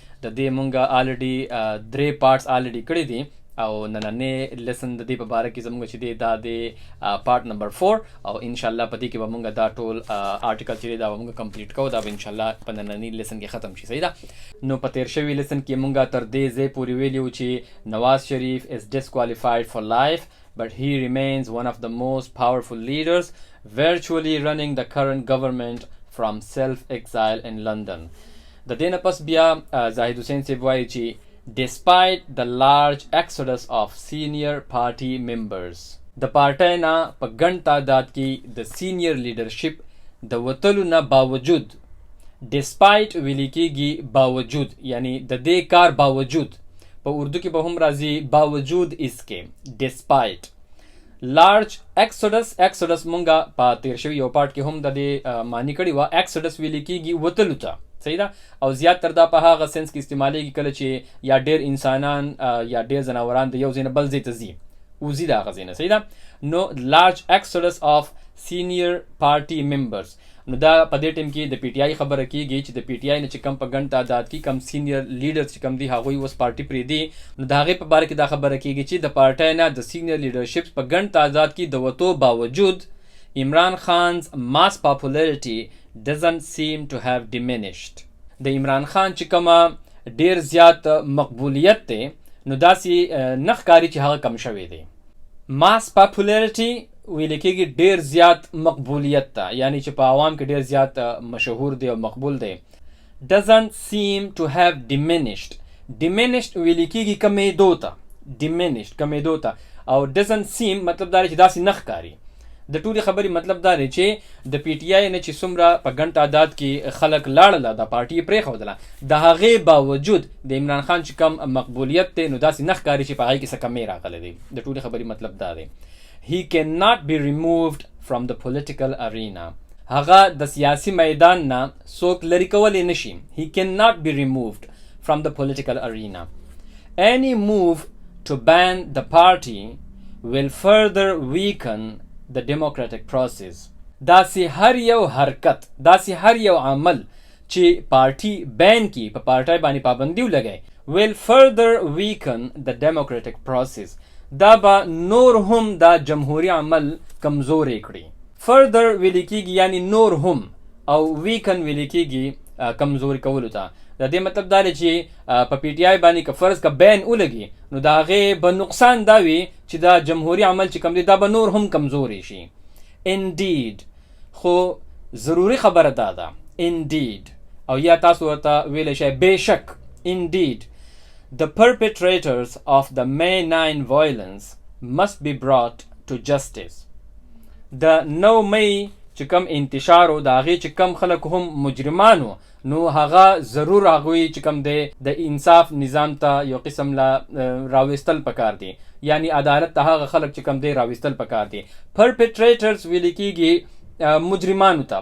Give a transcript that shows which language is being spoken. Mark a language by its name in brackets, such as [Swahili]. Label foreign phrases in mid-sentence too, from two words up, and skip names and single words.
[Pashto] د دې مونږه الریډي 3 پارټس الریډي کړی دي او نننې لیسن د دې په باره کې زموږ چې دی دا د پارټ نمبر 4 او انشاءالله په دې کې به مونږ دا ټول آرټیکل چې دی دا به مونږ کمپلیټ کوو. دا به انشاءالله په نننې لیسن کې ختم شي. صحیح ده. نو په تیر شوي لیسن کې مونږ تر دې ځای پورې ویلي وو چې نواز شریف [English] is disqualified for life but he remains one of the most powerful leaders virtually running the current government from self-exile in London. [Pashto] د دې نه پس بیا زاهد حسین صاحب وایي چې [English] despite the large exodus of senior party members [Pashto] د پارټۍ نه په ګڼ تعداد کې د سینیر لیډرشپ د وتلو نه باوجود، despite ویل کېږي باوجود، یعنی د دې کار باوجود، په اردو کې به هم راځي [Urdu] باوجود اس کې [Pashto] despite. [English] large exodus [Pashto] مونږه په تیر شوي یو پارټ کې هم د دې معنی کړې وه. exodus ویل کېږي وتلو ته. صحیح ده. او زیات تر دا په هغه سنس کې استعمالیږي کله چې یا ډېر انسانان یا ډېر ځناوران د یو ځای نه بل ځای ته ځي، وځي د هغه ځای نه. صحیح ده. نو [English] large exodus of senior party members, [Pashto] نو دا په دې ټیم کې د پی ټي آی خبره کېږي چې د پی ټي آی نه چې کم په ګڼ تعداد کې کم سینیر لیډرز چې کم دي هغوی اوس پارټي پرېږدي. نو د هغې په باره کې دا خبره کېږي چې د پارټۍ نه د سینیر لیډرشپ په ګڼ تعداد کې د وتو باوجود عمران خان's [English] mass popularity doesn't seem to have diminished. [Pashto] د عمران خان چې کومه ډیر زیات مقبولیت دی نو داسې نه ښکاري چې هغه کم شوی دی. [English] mass popularity [Pashto] ویل کېږي ډیر زیات مقبولیت ته، یعنی چې په عوام کې ډیر زیات مشهور دی او مقبول دی. [English] doesn't seem to have diminished. [Pashto] diminished ویل کېږي کمیدو ته، diminished کمیدو ته، او [English] doesn't seem [Pashto] مطلب دا دی چې داسې نه ښکاري. د ټولې خبرې مطلب دا دی چې د پی ټي آی نه چې څومره په ګڼ تعداد کې خلک لاړله، د پارټي یې پرېښودله، د هغې باوجود د عمران خان چې کم مقبولیت دی نو داسې نه ښکاري چې په هغې کې څه کمی راغلی دی. د ټولې خبرې مطلب دا دی. [English] he cannot be removed from the political arena. [Pashto] هغه د سیاسي میدان نه څوک لرې کولی نه شي. [English] he cannot be removed from the political arena. any move to ban the party will further weaken the democratic process. [Pashto] داسې هر یو حرکت، داسې هر یو عمل چې پارټي بین کی، په پارټۍ باندې پابندي ولګوي، [English] will further weaken the democratic process. [Pashto] دا به نور هم دا جمهوری عمل کمزوری کړي. further ویل کېږي یعنی نور هم، او weaken ویل کېږي کمزوري کولو ته. د دې مطلب دا دی چې په پی ټي آی باندې که فرض که بین ولګي نو د هغې به نقصان دا وي چې دا جمهوري عمل چې کوم دی دا به نور هم کمزوري شي. indeed خو ضروري خبره دا ده indeed، او یا تاسو ورته ویلی شئ بېشک. [English] indeed the perpetrators of the May 9 violence must be brought to justice. [Pashto] د 9 مئی چې کم انتشار و د هغې چې کم خلک هم مجرمانو نو هغه ضرور هغوی چې کم دی د انصاف نظام ته یو قسم له راوستل پکار دی، یعنی عدالت ته هغه خلک چې کم دی راوستل پکار دی. پرپیټریټرز ویل کېږي مجرمانو ته.